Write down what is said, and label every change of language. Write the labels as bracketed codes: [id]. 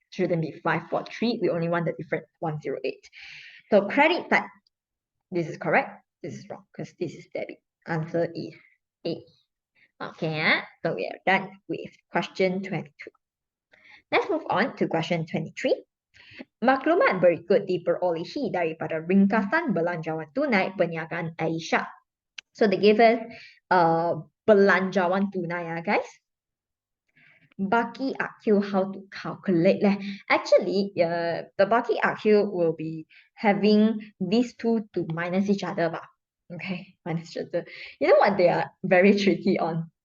[en] Shouldn't be 543. We only want the difference 108. So credit side, this is correct. This is wrong because this is debit. Answer is A. Okay, so we are done with question 22. Let's move on to question 23. [ms] Maklumat berikut diperolehi daripada ringkasan belanjawan tunai perniagaan Aisyah. [en] So they gave us belanjawan tunai, guys. Baki AQ, how to calculate leh? Actually, the Baki AQ will be having these two to minus each other. Okay, minus each other. You know what they are very tricky on?